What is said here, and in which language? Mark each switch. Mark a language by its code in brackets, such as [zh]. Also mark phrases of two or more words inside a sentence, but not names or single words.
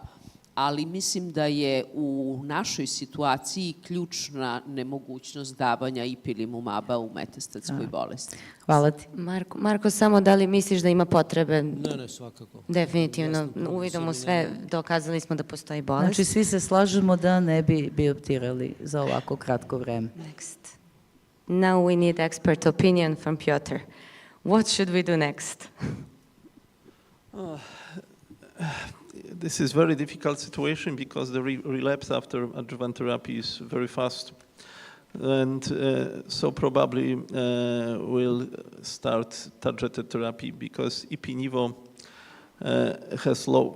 [sr] Ali mislim da je u našoj situaciji ključna nemogućnost davanja ipilimumaba u metastatskoj bolesti. Hvala ti. Marko, samo da li misliš da ima potrebe? Ne, svakako. Definitivno, uvidom u sve dokazali smo da postoji bolest. Znači, svi se slažemo da ne bi bioptirali za ovako kratko vreme. [en] Next. Now we need expert opinion from Piotr. What should we do next? This is a very difficult situation because the relapse after adjuvant therapy is very fast. And so probably we'll start targeted therapy because Ipi/Nivo has low.